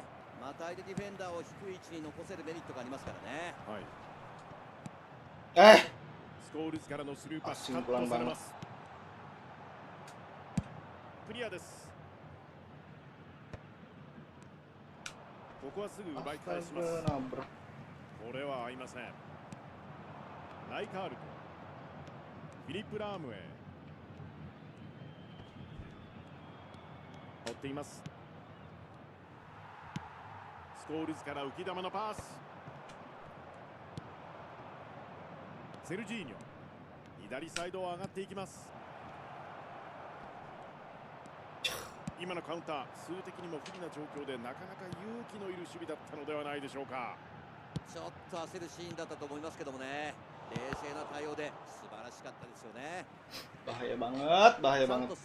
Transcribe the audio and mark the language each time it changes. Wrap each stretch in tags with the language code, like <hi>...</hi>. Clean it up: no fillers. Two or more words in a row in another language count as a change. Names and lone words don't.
<ja>また相手ディフェンダーを低い位置に残せるメリットがありますからね。はい、 Eh, スコールズからのスルーパス、カッ</ja> <id>Asing</id> <ja>トされ</ja> <id>pelan</id> <ja>ます。クリアです。ここはすぐ奪い返します。</ja> <id>astaga, nabrak.</id> <ja>これは合いません。ライカールト、フィリップ・ラームへ追っています。スコールズから浮き球のパス、セルジーニョ、左サイドを上がっていきます。今のカウンター、数的にも不利な状況でなかなか勇気のいる守備だったのではないでしょうか。ちょっと焦るシーンだったと思いますけどもね。冷静な対応で素晴らしかったですよね。</ja> <id>Bahaya banget, bahaya</id> <ja>サン</ja> <id>banget.</id>